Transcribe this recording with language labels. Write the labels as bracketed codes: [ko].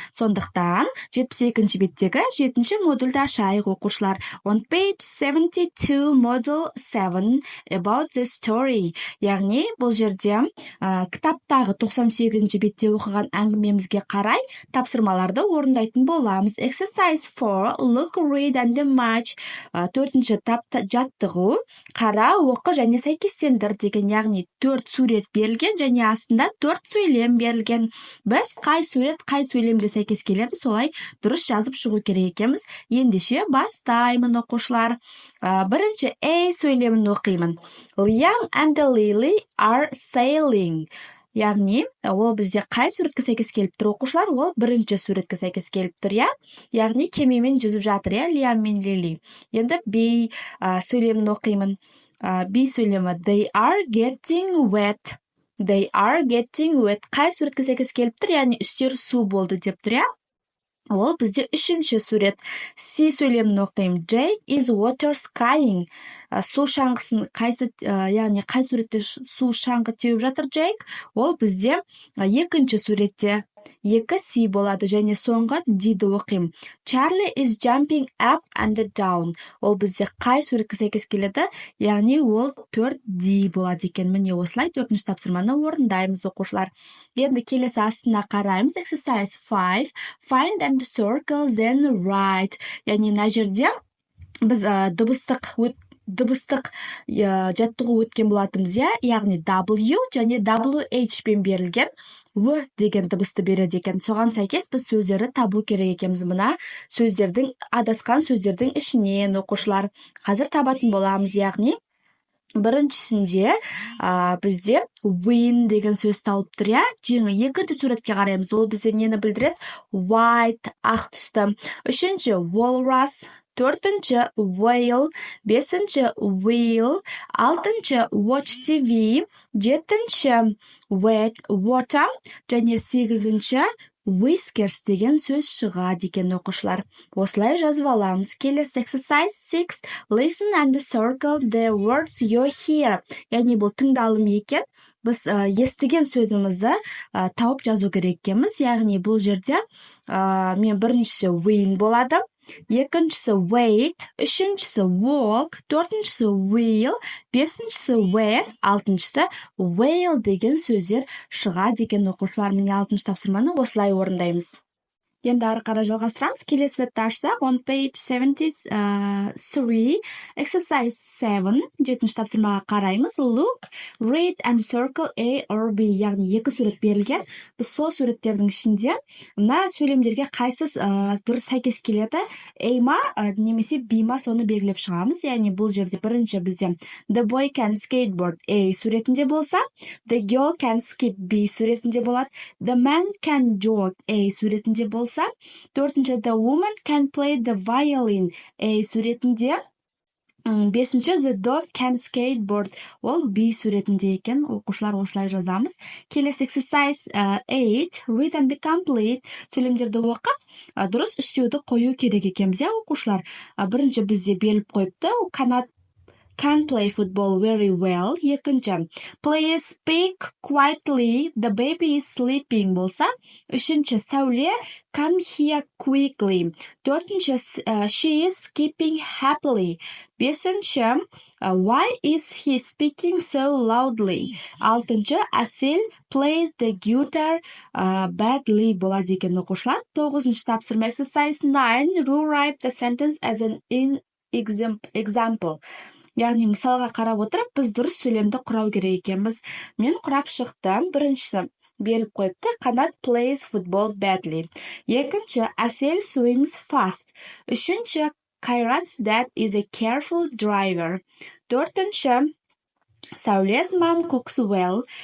[kk] Сондықтан 72-ші беттегі 7-ші модульді ашайық, оқушылар. [en] On page 72, module 7, about the story. [kk] Яғни бұл жерде кітаптағы 98-ші бетте оқыған әңгімемізге қарай тапсырмаларды орындайтын боламыз. [en] Exercise 4, look, read and match. [kk] 4-ші жаттығу, қара, оқы және сәйкестендір деген, яғни 4 сурет берілген және астында 4 сөйлем берілген. Біз қай сурет қай сөйлемге сәйкес келеді, солай дұрыс жазып шығу керек екенбіз. Ендеше бастаймын, оқушылар. Бірінші A сөйлемін оқимын. [en] Liam and Lily are sailing. [kk] Яғни, ол бізде қай суретке сәйкес келіп тұр, оқушылар? Ол бірінші суретке сәйкес келіп тұр, я? Яғни, кемемен жүзіп жатыр, я? Liam мен Lily. Енді B сөйлемін оқимын. B сөйлемі. [en] They are getting wet. They are getting wet. [kk] Қай суретке сәйкес келіп тұр, яғни үстері су болды деп тұр, я? Ол бізде үшінші сурет. C сөйлемін оқимын. [en] Jake is water skiing. [kk] Су шаңғысын яғни қай суретте су шаңғы теуіп жатыр, Jake? Ол бізде екінші суретте. 2C болады және соңғы D-ді оқимын. [en] Charlie is jumping up and down. [kk] Ол бізде қай суретке сәйкес келеді? Яғни ол 4D болады екен. Міне осылай 4-ші тапсырманы орындаймыз, оқушылар. Енді келесі астына қараймыз. [en] Exercise 5. Find and circle then write. [kk] Яғни мына жерде біз дыбыстық жаттығу өткен болатынбыз, яғни W және WH пен берілген В деген дыбысты береді екен. Соған сәйкес біз сөздерді табу керек екенбіз. Мына адасқан сөздердің ішінен, оқушылар. Қазір табатын боламыз, яғни біріншісінде бізде win деген сөз тауып тұр, я? Екінші суретке қараймыз. Ол бізде нені білдіреді? White, ақ түсті. Үшінші walrus. 4-ші whale, 5-ші wheel, 6-ші watch TV, 7-ші water және 8-ші whiskers деген сөз шығады екен, оқушылар. Осылай жазып аламыз. Келесі exercise 6. [en] Listen and circle the words you hear. [kk] Яғни бұл тыңдалым екен. Біз естіген сөзімізді тауып жазу керек екенбіз. Яғни бұл жерде мен біріншісі win болады. Екіншісі wait, үшіншісі walk, 4-ші wheel, 5-ші wear, 6-ші whale деген сөздер шығады екен, оқушылар. Міне 6-ші тапсырманы осылай орындаймыз. Енді ары қарай жалғастырамыз. Келесі бетті ашсақ, [en] on page 73, exercise 7, [kk] 7-ші тапсырмаға қараймыз. [en] Look, read and circle A or B. [kk] Яғни 2 сурет берілген. Біз сол суреттердің ішінде мына сөйлемдерге қайсыз дұрыс сәйкес келеді? A ма немесе B ма, соны белгілеп шығамыз. Яғни бұл жерде бірінші бізде [en] The boy can skateboard [kk] A суретінде болса, [en] The girl can skip [kk] B суретінде болады, [en] The man can jog [kk] A суретінде болса, 4-ші [en] the woman can play the violin [kk] A суретінде, 5-ші [en] the dog can skateboard, [kk] ол B суретінде екен. Оқушылар осылай жазамыз. Келесі exercise 8. [en] Read and complete. [kk] Сөйлемдерді оқып, дұрыс үстеуді қою керек екенбіз, оқушылар. Бірінші бізде беріліп қойыпты. [en] Can play football very well. Екінші, please speak quietly, the baby is sleeping болса. Үшінші, Сәуле, come here quickly. 4-ші, she is skipping happily. 5-ші, why is he speaking so loudly? 6-ші, Әсел, play the guitar badly [kk] болады екен, оқушылар. 9-ші тапсырма exercise 9. [en] Rewrite the sentence as an example. [kk] Яғни мысалға қарап отырып, біз дұрыс сөйлемді құрау керек екенбіз. Мен құрап шықтым. Біріншісі беріп қойыпты. [en] Қанат plays football badly. Екінші, Әсел swings fast. Үшінші, Kairat's dad is a careful driver. 4-ші, Сәулес mom cooks well.